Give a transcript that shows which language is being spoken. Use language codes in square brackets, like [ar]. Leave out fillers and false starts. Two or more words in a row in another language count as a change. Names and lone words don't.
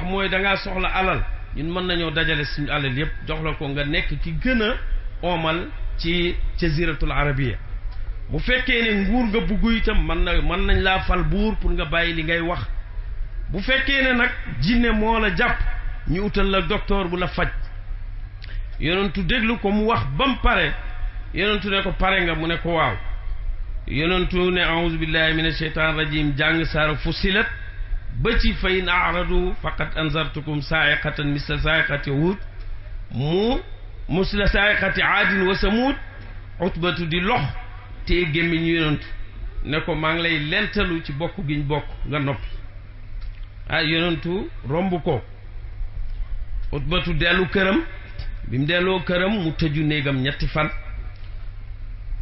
[wo] mooy dangaa soxla alal ñun mën nañoo dajale suñu alal yépp jox la ko nga nekk ki gën a oomal ci [ar] الجزيرة العربية [wo] bu fekkee ne nguur nga bugg itam mën nañ laa fal buur pour nga bàyyi li ngay wax bu fekkee ne nag jinne moo la jàpp ñu utal la docteur bu la faj yonentu déglu ko mu wax ba mu pare yonentu ne ko pare nga mu ne ko waaw yonentu ne [ar] أعوذ بالله من الشيطان الرجيم [wo] jàng saara Fussilat ba ci fa [ar] إن أعرضوا فقد أنذرتكم صاعقة مثل صاعقة هود مثل صاعقة عاد وثمود [wo] utbatu di lox te gémmiñ yonentu ne ko maa ngi lay lentalu ci bokk giñ bokk nga noppi yonentu romb ko utbatu dellu këram bi mu delloo këram mu tëju néegam ñetti fan